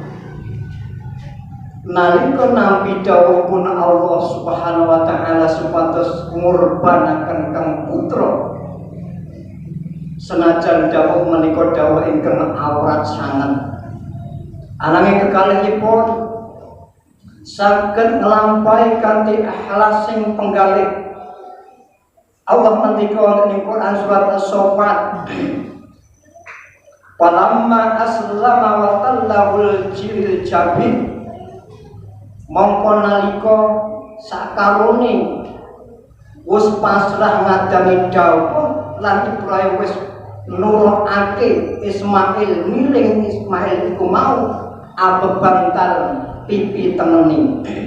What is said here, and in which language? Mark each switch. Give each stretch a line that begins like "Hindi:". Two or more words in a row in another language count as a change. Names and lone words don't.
Javanese: Nalika nampi dawuhipun
Arabic: Allah Subhanahu wa taala
Javanese: supados ngurbanaken kang putra, senajan dawuh menika dawuh ingkang awrat sanget, ananging kekalihipun saged nglampahi kanthi ikhlas sing penggalih. Allah ngendika wonten ing Quran surat As-Saffat,
Arabic: "Falamma aslama wa tallahul jabin."
Javanese: Mongko nalika sakarone wis pasrah ngadami dawuh lan Ibrahim wis nuruhake Ismail, miling Ismail iku mau abebantal pipi tengene.